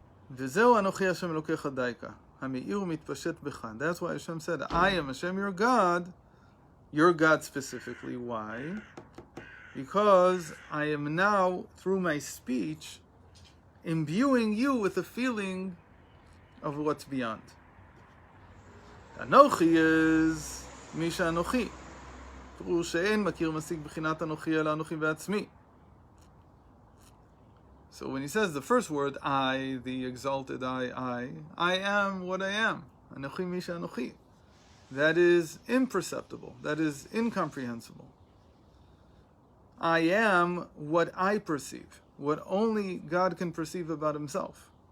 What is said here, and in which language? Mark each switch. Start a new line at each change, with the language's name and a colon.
Hebrew: וזהו אנוכי השם אלוקיך דייקה, המאיר ומתפשט בך.
English: That's why Hashem said, I am Hashem your God specifically. Why? Because I am now, through my speech, imbuing you with a feeling of what's beyond.
Hebrew: Anochi is Misha Anochi. פירוש שאין מכיר משיג בחינת אנוכי אלא אנוכי בעצמי.
English: So when he says the first word, I, the exalted I am what I am.
Hebrew: Anochi Misha Anochi.
English: That is imperceptible. That is incomprehensible. I am what I perceive, what only God can perceive about himself.